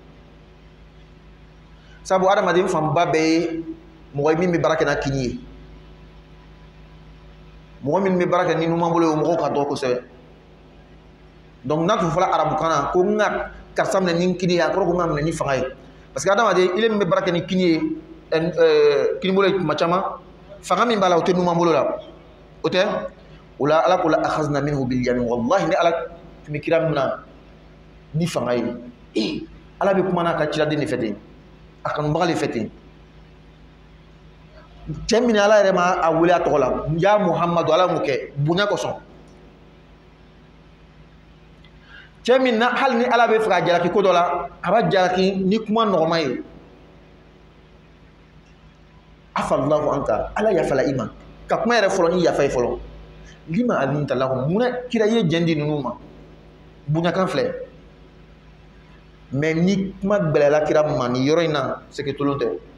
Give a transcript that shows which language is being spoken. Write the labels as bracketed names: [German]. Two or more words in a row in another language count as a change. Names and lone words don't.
[Bambara] sabu adamaden fanba bɛɛ ye mɔgɔ ye min bɛ baara kɛ n'a kini ye mɔgɔ min bɛ baara kɛ ni numan bolo ye o mɔgɔw ka dɔgɔ kosɛbɛ donc n'a tun fɔra arabukan na ko n ka karisa minɛ ni kini ye a kɔrɔ ko n ka minɛ ni fanga ye parce que adamaden ile min bɛ baara kɛ ni kini ye kini bolo ye tuma caman fanga min b'a la o tɛ numan bolo la o tɛ o la ala ko [Arabic] لأخذنا منه باليمين [Bambara] wallahi ni ala tun bɛ kira minɛ ni fanga ye ala bɛ kuma n'a ka ciraden de fɛ ten a kanubaga de fɛ ten cɛ min ala yɛrɛ ma a wele a tɔgɔ la ya muhamadu ala m'o kɛ bonya kosɔn cɛ min na hali ni ala bɛ fɛ ka jalaki ko dɔ la a b'a jalaki ni kuma nɔgɔma ye [Arabic] عفا الله عنك [Bambara] ala yafala i ma ka kuma yɛrɛ fɔlɔ ni yafa ye fɔlɔ [Arabic] لم أذنت لهم [Bambara] munna kira ye jɛn di ninnu ma bonyakan filɛ mais ni kuma gbɛlɛla kira ma ni yɔrɔ in na sɛgɛ tolon tɛ